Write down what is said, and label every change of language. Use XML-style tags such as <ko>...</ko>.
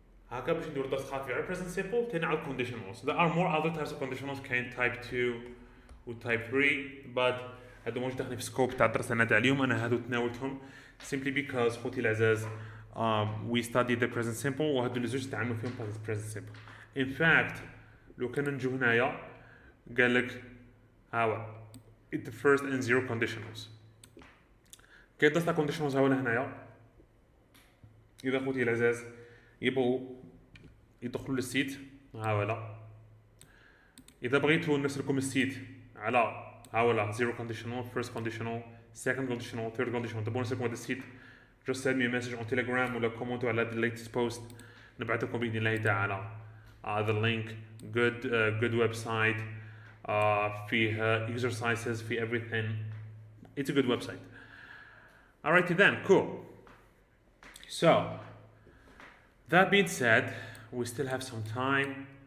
<ar>هكا باش نديرو درس خفيف على present simple تاني على conditionals.</ar> <en>There are more other types of conditionals</en> <ar>كاين type 2 و type 3 but هادو مش داخلين في سكوب تاع الدرس انا تاع اليوم. انا هادو تناولتهم</ar> <en>simply because</en> <ar>خوتي العزاز</ar> <en>we studied the present simple</en> <ar>وهادو اللي زوج تعاملوا فيهم present simple.</ar> <en>In fact</en> <ar>لو كان نجو هنايا قال لك هاو</ar> <en>the first and zero conditionals.</en> <ar>كاين درس تاع conditionals هاولا هنايا. اذا خوتي العزاز يبغوا يدخلوا للسيت هاولا. اذا بغيتوا نرسلكم السيت على هاولا zero conditional, first conditional, second conditional, third conditional. تبغون نرسلكم هذا السيت</ar> <en>just send me a message on Telegram</en> <ar>ولا كومنتوا على</ar> <en>the latest post</en> <ar>نبعث لكم بإذن الله تعالى.</ar> <en>The link good website فيه exercises فيه everything. It's a good website. Alrighty then, cool. So that being said, we still have some time.</en>